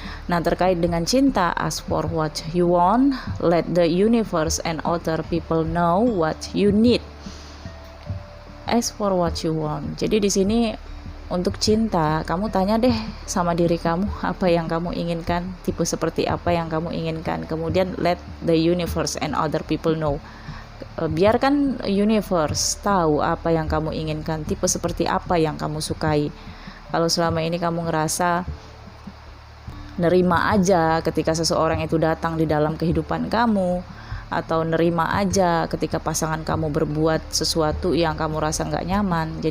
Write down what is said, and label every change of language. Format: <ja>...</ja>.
<id>Nah, terkait dengan cinta,</id> <en>ask for what you want, let the universe and other people know what you need. Ask for what you want.</en> <id>Jadi di sini untuk cinta, kamu tanya deh sama diri kamu apa yang kamu inginkan, tipe seperti apa yang kamu inginkan. Kemudian</id> <en>let the universe and other people know.</en> <id>Biarkan universe tahu apa yang kamu inginkan, tipe seperti apa yang kamu sukai. Kalau selama ini kamu ngerasa nerima aja ketika seseorang itu datang di dalam kehidupan kamu, atau nerima aja ketika pasangan kamu berbuat sesuatu yang kamu rasa nggak nyaman.</id>